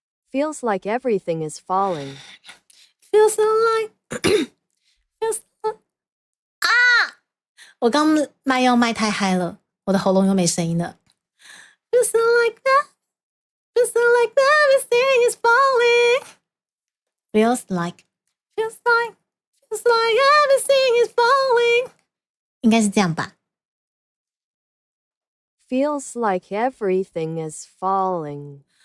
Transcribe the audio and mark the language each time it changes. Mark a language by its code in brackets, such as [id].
[en] Feels like everything is falling. Feels like [zh] 我刚麦要麦太嗨了，我的喉咙又没声音了。 [en] Feels like that, feels like everything is falling. Feels like everything is falling. [zh] 应该是这样吧。 [en] Feels like everything is falling.